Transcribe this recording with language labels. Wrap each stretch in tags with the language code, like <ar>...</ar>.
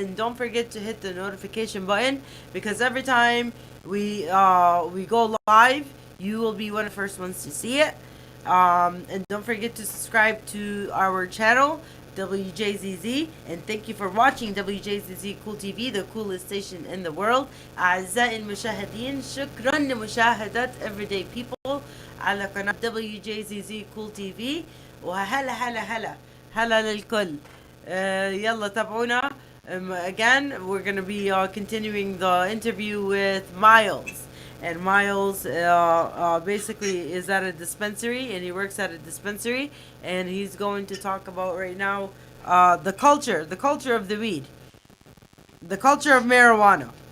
<en>And don't forget to hit the notification button because every time we go live, you will be one of the first ones to see it. And don't forget to subscribe to our channel, WJZZ. And thank you for watching WJZZ Cool TV, the coolest station in the world.</en> <ar>أعزائي المشاهدين شكرا لمشاهدة Everyday People على قناة WJZZ Cool TV. وهلا هلا هلا هلا للكل. يلا تابعونا.</ar> <en>Again, we're going to be continuing the interview with Miles. And Miles basically is at a dispensary, and he works at a dispensary, and he's going to talk about right now the culture of the weed, the culture of marijuana.</en>